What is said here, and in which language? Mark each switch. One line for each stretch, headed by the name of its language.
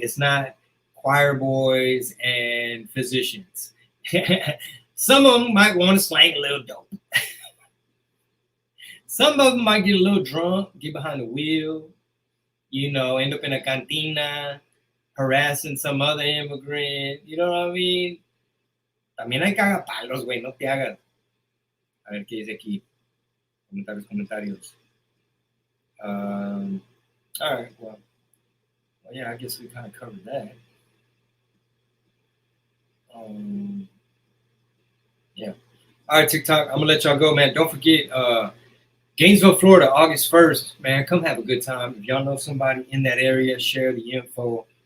English: It's not choir boys and physicians. Some of them might want to slang a little dope. Some of them might get a little drunk, get behind the wheel, end up in a cantina, harassing some other immigrant. You know what I mean?
Spanish: También hay cagapalos, güey, no te hagas. A ver qué dice aquí. Comentarios.
English: All right, well, yeah, I guess we kind of covered that. Yeah. All right, TikTok, I'm going to let y'all go, man. Don't forget, Gainesville, Florida, August 1st, man, come have a good time. If y'all know somebody in that area, share the info.